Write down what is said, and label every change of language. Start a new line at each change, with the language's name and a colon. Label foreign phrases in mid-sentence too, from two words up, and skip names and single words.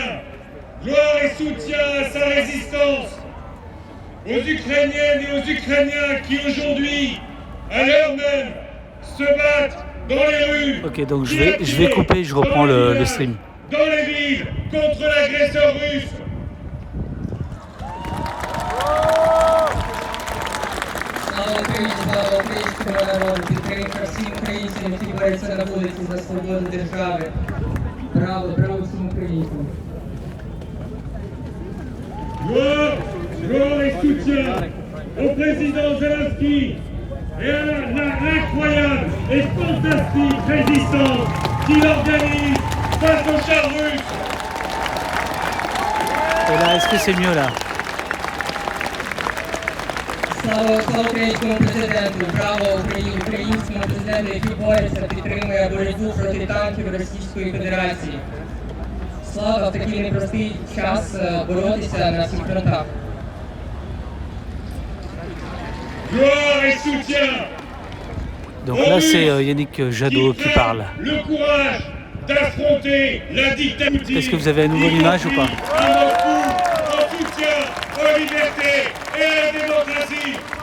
French: Gloire et soutien à sa résistance! Aux Ukrainiennes et aux Ukrainiens qui aujourd'hui, à l'heure même, se battent dans les rues. Ok, donc je vais couper, je reprends le stream. Dans les villes, contre l'agresseur russe.
Ukrainian: Слава Україні, слава українському народу, підтримка всім українцям, які борються на вулиці за свободу держави. Браво, браво всім українцям.
French: Gloire et soutien au président Zelensky et à la incroyable et fantastique résistance qu'il organise face aux chars russes. Et là, est-ce que c'est mieux là?
Ukrainian: Слава українському президенту, браво українському президенту, який бореться, підтримує боротьбу проти танків Російської Федерації. Слава в такий непростий час боротися на всіх фронтах.
French: gloire et soutien. Donc là, c'est Yannick Jadot qui parle. Le courage d'affronter la dictature. Est-ce que vous avez à nouveau l'image ou pas? À Moscou, en soutien aux libertés et à la démocratie.